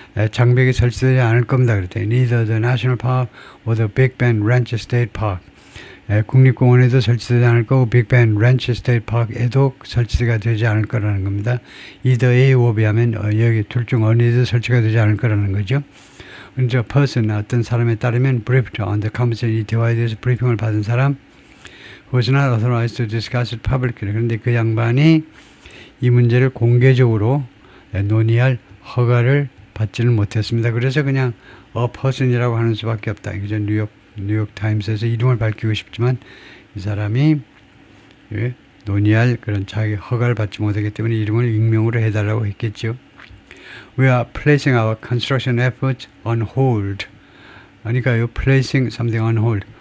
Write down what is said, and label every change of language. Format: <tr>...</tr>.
<ko>장벽이 설치되지 않을 겁니다. 그랬더니</ko> <en>neither the National Park or the Big Bend Ranch State Park.</en> <ko>국립공원에도 설치되지 않을 거고 Big Bend Ranch State Park에도 설치가 되지 않을 거라는 겁니다. either A or B 하면 여기 둘 중 어디에도 설치가 되지 않을 거라는 거죠. 먼저</ko> <en>person,</en> <ko>어떤 사람에 따르면</ko> <en>briefed on the conversation,</en> <ko>이 대화에 대해서 브리핑을 받은 사람,</ko> <en>who was not authorized to discuss it publicly.</en> <ko>그런데 그 양반이 이 문제를 공개적으로 논의할 허가를 받지는 못했습니다. 그래서 그냥 person이라고 하는 수밖에 없다. 이제 뉴욕 타임스에서 이름을 밝히고 싶지만 이 사람이 논의할 그런 자기 허가를 받지 못하기 때문에 이름을 익명으로 해달라고 했겠죠.</ko> <en>We are placing our construction efforts on hold.</en> <ko>그러니까요,</ko> <en>placing something on hold.</en>